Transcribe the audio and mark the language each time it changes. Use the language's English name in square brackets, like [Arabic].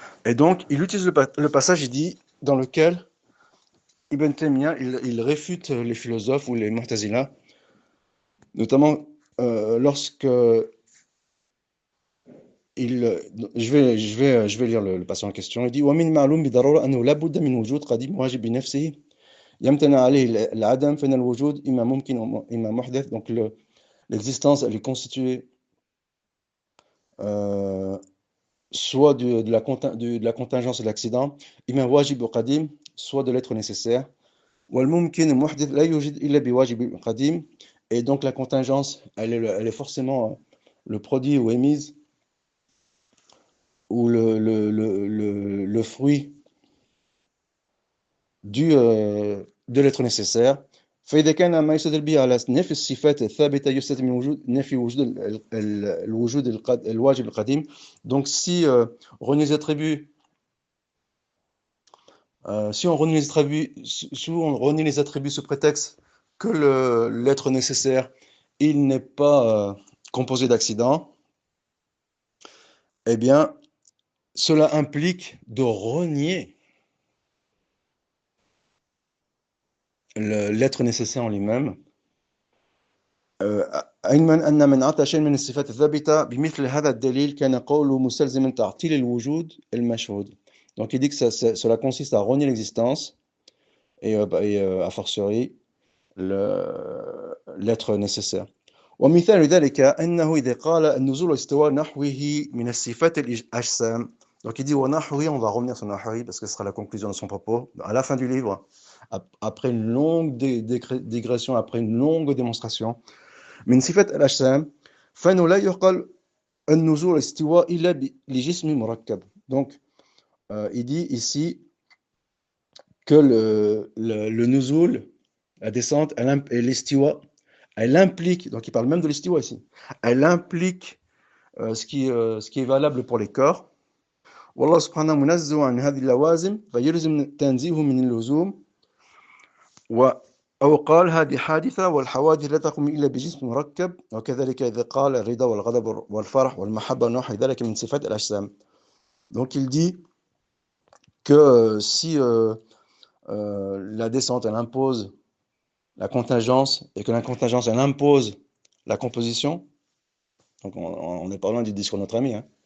[French] Et donc, il utilise le passage, il dit, dans lequel Ibn Taymiyyah, il réfute les philosophes ou les Mu'tazila, notamment lorsque je vais lire le passage en question. Il dit [Arabic] ومن معلوم بضرورة أنه لا بد من وجود قديم واجب بنفسه يمتنع عليه العدم فإن الوجود إما ممكن وإما محدث. [French] Donc l'existence elle est constituée soit de la contingence et de l'accident, [Arabic] إما واجب قديم, [French] soit de l'être nécessaire. [Arabic] والممكن محدث لا يوجد إلا بواجب قديم. [French] Et donc la contingence elle est forcément le produit ou émise ou le fruit de l'être nécessaire. [Arabic] فإذا كان ما يستدل به على نفي الصفات الثابتة يستلزم من وجود نفي وجود الوجود الواجب القديم. [French] Donc si on renie les attributs si on renie les attributs sous prétexte que l'être nécessaire il n'est pas composé d'accidents, eh bien cela implique de renier l'être nécessaire en lui-même. [Arabic] علما أن من عطى شيء من الصفات الثابتة بمثل هذا الدليل كان قوله مستلزما تعطيل الوجود المشهود. [French] Donc il dit que cela consiste à renier l'existence et a fortiori l'être nécessaire. [Arabic] ومثال ذلك أنه إذا قال النزول والاستواء نحوه من الصفات الأجسام. [French] Donc il dit ونحوه, on va revenir sur نحوه parce que ce sera la conclusion de son propos à la fin du livre, après une longue digression, après une longue démonstration. [Arabic] من صفات الأجسام فإنه لا يقال النزول والاستواء إلا لجسم مركب. [French] Donc il dit ici que le nuzul, la descente, et l'istiwa, elle implique, donc il parle même de l'istiwa ici, elle implique ce qui est valable pour les corps. [Arabic] والله سبحانه منزه عن هذه اللوازم فيلزم تنزيهه من اللزوم. أو قال هذه حادثة والحوادث لا تقوم إلا بجسم مركب. وكذلك إذا قال الرضا والغضب والفرح والمحبة ونحو ذلك من صفات الأجسام. [French] Donc il dit que si la descente elle impose la contingence et que la contingence elle impose la composition, donc on est pas loin du discours de notre ami, hein.